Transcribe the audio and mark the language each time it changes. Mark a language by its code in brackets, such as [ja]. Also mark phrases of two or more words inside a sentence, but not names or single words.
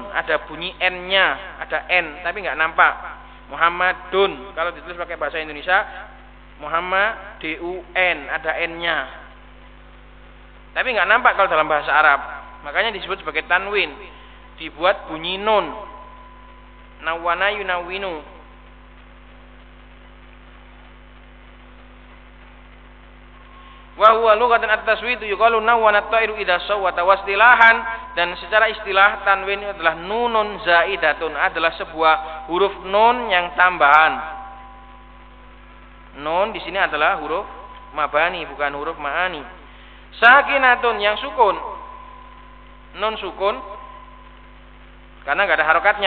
[id] Ada bunyi n-nya, ada n tapi nggak nampak. Muhammadun, kalau ditulis pakai bahasa Indonesia Muhammad D-U-N, ada n-nya, tapi nggak nampak kalau dalam bahasa Arab. Makanya disebut sebagai tanwin, dibuat bunyi nun. [ar] نوّن ينوّن. وهو لغة التصويت يقال نوّن الطائر إذا صوّت واصطلاحا, [id] dan secara istilah tanwin itu adalah [ar] نون زائدة, [id] adalah sebuah huruf nun yang tambahan. Nun di sini adalah huruf mabani bukan huruf ma'ani. Sakinatun yang sukun. Nun sukun karena enggak ada harokatnya.